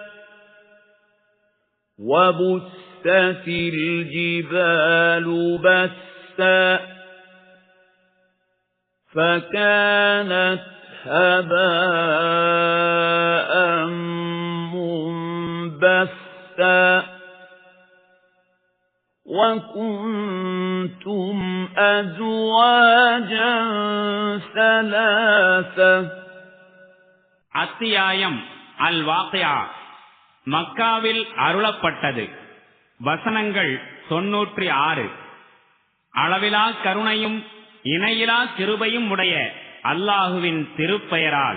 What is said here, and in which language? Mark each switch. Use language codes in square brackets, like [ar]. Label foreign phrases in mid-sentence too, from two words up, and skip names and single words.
[ar] وبست الجبال بسا فكانت هباء منبثا وكنتم أزواجا ثلاثة. [ta] அத்தியாயம் அல் வாக்கியா மக்காவில் அருளப்பட்டது. வசனங்கள் 96. அளவிலா கருணையும் இணையிலா கிருபையும் உடைய அல்லாஹுவின் திருப்பெயரால்.